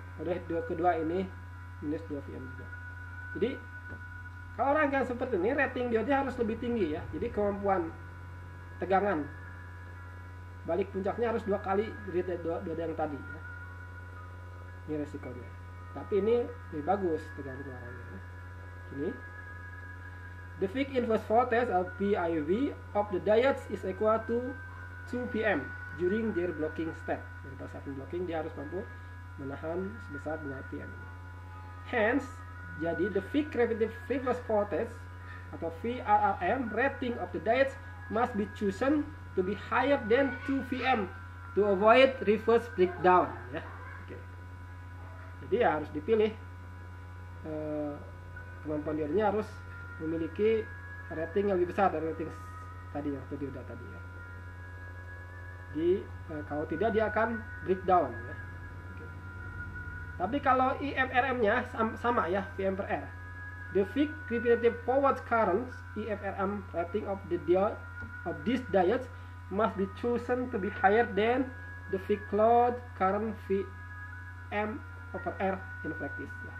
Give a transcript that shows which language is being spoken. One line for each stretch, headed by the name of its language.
Indonesian: Pada dioda kedua ini minus 2 VM juga. Jadi kalau rangkaian seperti ini rating diodanya harus lebih tinggi ya. Jadi kemampuan tegangan balik puncaknya harus 2 kali dari dioda yang tadi ya. Ini resikonya. Tapi ini lebih bagus tegangan keluarannya ya.
English: Ini the peak inverse voltage of PIV of the diodes is equal to 2 PM during their blocking state.
Indonesian: Jadi pada saat blocking dia harus mampu menahan sebesar 2 PM.
English: Hence, jadi the peak repetitive reverse voltage atau VRRM rating of the diodes must be chosen to be higher than 2 VM to avoid reverse breakdown ya. Oke.
Indonesian: Jadi ya harus dipilih kemampuan diodanya harus memiliki rating yang lebih besar dari rating tadi ya, atau dioda tadi ya. Jadi kalau tidak dia akan breakdown ya. Oke. Tapi kalau IFRM-nya sama ya, VM per R.
English: The fixed repetitive forward current IFRM rating of this diode must be chosen to be higher than the fixed load current VM over R in practice ya.